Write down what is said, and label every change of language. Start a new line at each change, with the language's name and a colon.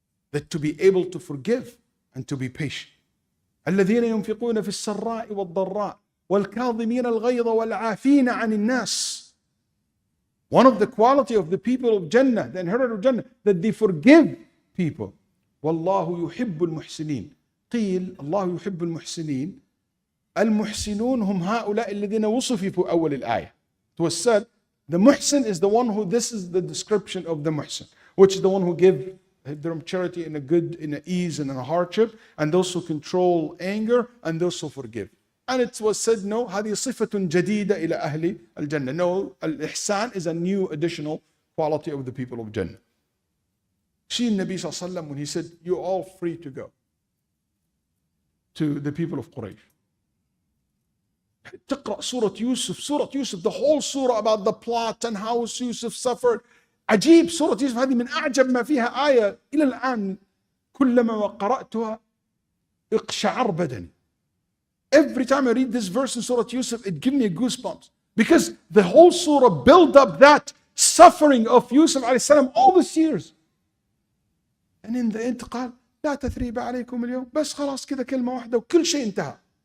English: That to be able to forgive and to be patient.
Arabic: الَّذِينَ يُنْفِقُونَ فِي السَّرَّاءِ وَالضَّرَّاءِ وَالْكَاظِمِينَ الْغَيْظَ وَالْعَافِينَ عَنِ النَّاسِ.
English: One of the quality of the people of Jannah, the inheritors of Jannah, that they forgive people.
Arabic: وَاللَّهُ يُحِبُّ الْمُحْسِنِينَ. قيل الله يحب المحسنين. المحسنون هم هؤلاء الذين وصفوا في أول الآية.
English: It was said, the muhsin is the one who, this is the description of the muhsin, which is the one who give their charity in a good, in a ease and in a hardship, and those who control anger, and those who forgive. And it was said, no,
Arabic: هذه صفة جديدة إلى أهل الجنة.
English: No, al-ihsan is a new additional quality of the people of Jannah. See Nabi sallallahu alaihi wasallam when he said, you're all free to go to the people of Quraysh.
Arabic: تقرأ سورة يوسف,
English: the whole surah about the plot and how Yusuf suffered.
Arabic: عجيب, سورة يوسف هذه من أعجب ما فيها آية إلى الآن. كلما قرأتها اقشعر بدني.
English: Every time I read this verse in Surah Yusuf, it gives me goosebumps. Because the whole surah built up that suffering of Yusuf alayhi salam all these years. And in the end
Arabic: قال لا تثريب عليكم اليوم. بس خلاص كذا كلمة واحدة وكل شيء انتهى.